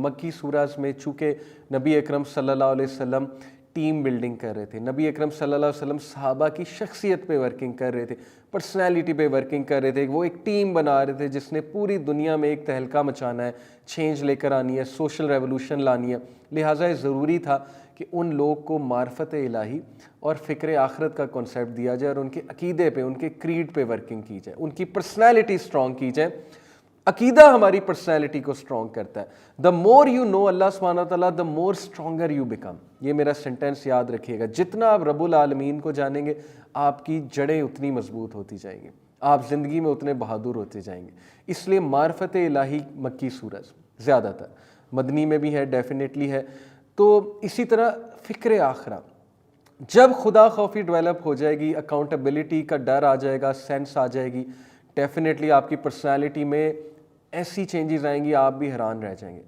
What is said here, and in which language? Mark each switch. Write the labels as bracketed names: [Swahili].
[Urdu] مکی سورز میں چونکہ نبی اکرم صلی اللہ علیہ وسلم ٹیم بلڈنگ کر رہے تھے, نبی اکرم صلی اللہ علیہ وسلم صحابہ کی شخصیت پہ ورکنگ کر رہے تھے, پرسنالٹی پہ ورکنگ کر رہے تھے, وہ ایک ٹیم بنا رہے تھے جس نے پوری دنیا میں ایک تہلکہ مچانا ہے, چینج لے کر آنی ہے, سوشل ریولوشن لانی ہے. لہٰذا یہ ضروری تھا کہ ان لوگ کو معرفت الہی اور فکر آخرت کا کنسیپٹ دیا جائے اور ان کے عقیدے پہ, ان کے کریڈ پہ ورکنگ کی جائے, ان کی پرسنالٹی اسٹرانگ کی جائے. عقیدہ ہماری پرسنالٹی کو اسٹرانگ کرتا ہے. [English] The more you know Allah سبحانہ تعالیٰ the more stronger you become. [Urdu] یہ میرا سینٹینس یاد رکھیے گا. جتنا آپ رب العالمین کو جانیں گے آپ کی جڑیں اتنی مضبوط ہوتی جائیں گی, آپ زندگی میں اتنے بہادر ہوتے جائیں گے. اس لیے معرفت الہی مکی سورج زیادہ تر, مدنی میں بھی ہے, ڈیفینیٹلی ہے. تو اسی طرح فکر آخرہ, جب خدا خوفی ڈیولپ ہو جائے گی, اکاؤنٹیبلٹی کا ڈر آ جائے گا, سینس آ جائے گی, ڈیفینیٹلی آپ کی پرسنالٹی میں ایسی چینجز آئیں گی آپ بھی حیران رہ جائیں گے.